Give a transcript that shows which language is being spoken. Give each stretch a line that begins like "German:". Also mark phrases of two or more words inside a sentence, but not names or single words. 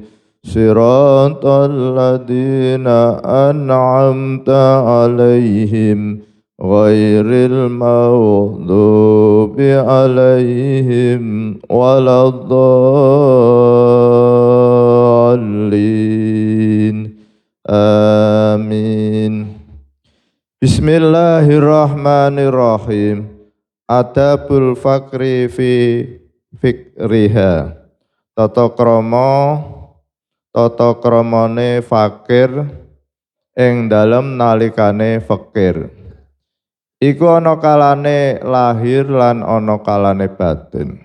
Arabic: صراط الذين أنعمت عليهم غير المغضوب عليهم ولا الضالين. Amin. بسم الله الرحمن الرحيم. أدب الفقر في فكرها.
Javanese: Tata kramane fakir ing dalem nalikane fakir. Iku ana kalane lahir lan ana kalane batin.